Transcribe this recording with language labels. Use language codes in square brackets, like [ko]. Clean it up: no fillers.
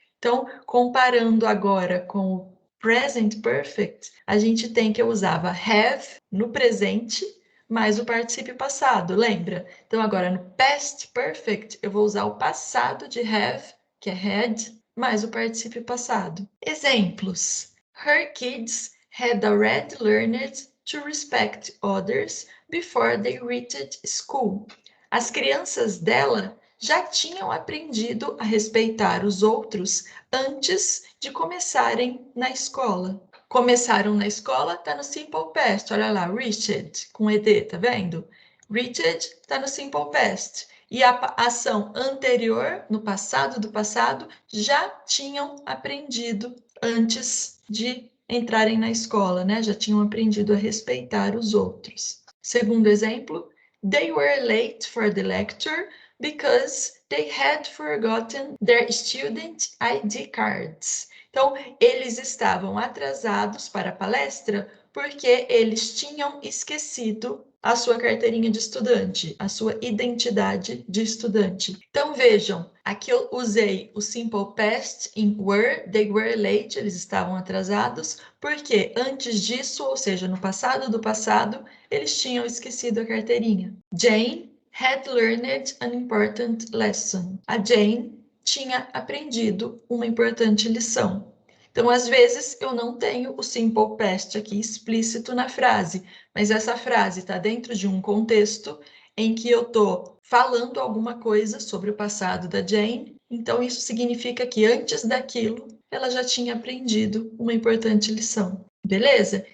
[pt] Então, comparando agora com o present perfect, a gente tem que eu usava have no presente mais o particípio passado, lembra? Então, agora no past perfect, eu vou usar o passado de have, que é had, mais o particípio passado. Exemplos. [en] Her kids had already learned to respect others before they reached school. [pt] As crianças dela já tinham aprendido a respeitar os outros antes de começarem na escola. Começaram na escola, está no Simple Past. Olha lá, reached, com ED, tá vendo? Reached está no Simple Past. E a ação anterior, no passado do passado, já tinham aprendido antes de entrarem na escola, né? Já tinham aprendido a respeitar os outros. Segundo exemplo, [en] they were late for the lecture because they had forgotten their student ID cards. [pt] Então, eles estavam atrasados para a palestra porque eles tinham esquecido a sua carteirinha de estudante, a sua identidade de estudante. Então, vejam, aqui eu usei o Simple Past em were, [en] they were late, [pt] eles estavam atrasados, porque antes disso, ou seja, no passado do passado, eles tinham esquecido a carteirinha. [en] Jane had learned an important lesson. [pt] A Jane tinha aprendido uma importante lição. Então, às vezes, eu não tenho o Simple Past aqui explícito na frase, mas essa frase está dentro de um contexto em que eu estou falando alguma coisa sobre o passado da Jane, então isso significa que antes daquilo, ela já tinha aprendido uma importante lição. Beleza?